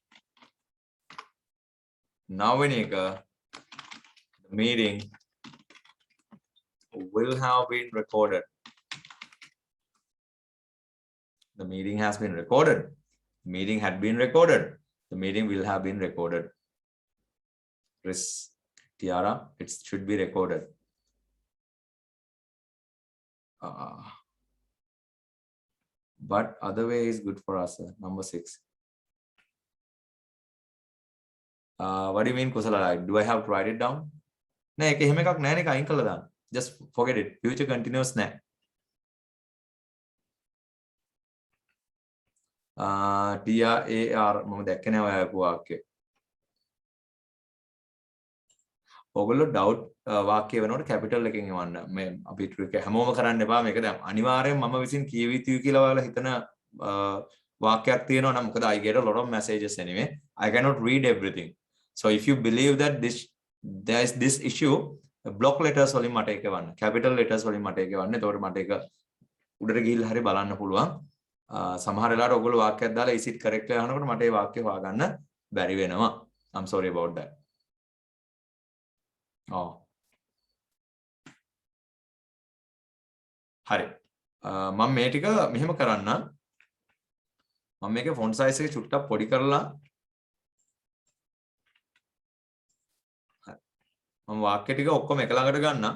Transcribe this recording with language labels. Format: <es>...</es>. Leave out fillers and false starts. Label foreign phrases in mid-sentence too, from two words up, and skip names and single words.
<en>now</en> <si>වෙන එක</si> <en>the meeting will have been recorded the meeting has been recorded the meeting had been recorded the meeting will have been recorded Chris Tiara it should be recorded but other way is good for us number 6 what do you mean Kusala do I have to write it down</en> <si>නෑ ඒක එහෙම එකක් නෑ නේ අයින් කළා දාන්න</si> <en>just forget it future continuous</en> <si>නෑ TRAR මම දැක්කේ නෑ ඔය ආපු වාක්‍යය. ඔයගොල්ලෝ doubt වාක්‍ය වෙනකොට capital එකෙන් එවන්න. මේ අපි ට්‍රික් හැමෝම කරන්න එපා මේක දැන් අනිවාර්යෙන් මම විසින් කියව යුතුයි කියලා ඔයාලා හිතන වාක්‍යයක් තියෙනවා නම් මොකද</si> <en>I get a lot of messages anyway. I cannot read everything. So if you believe that there is this issue block letters</en> <si>වලින් මට ඒක එවන්න.</si> <en>capital letters</en> <si>වලින් මට ඒක එවන්න. එතකොට මට ඒක උඩට ගිහිල්ලා හරි බලන්න පුළුවන්. සමහර වෙලාවට ඔයගොල්ලෝ වාක්‍යයක් දාලා</si> <en>is it correct</en> <si>කියලා අහනකොට මට ඒ වාක්‍ය හොයාගන්න බැරි වෙනවා.</si> <en>I'm sorry about that.</en> <si>හරි. මම මේ ටික මෙහෙම කරන්න. මම මේකේ</si> <en>font size</en> <si>එක චුට්ටක් පොඩි කරලා මම වාක්‍ය ටික ඔක්කොම එක ළඟට ගන්නම්.</si>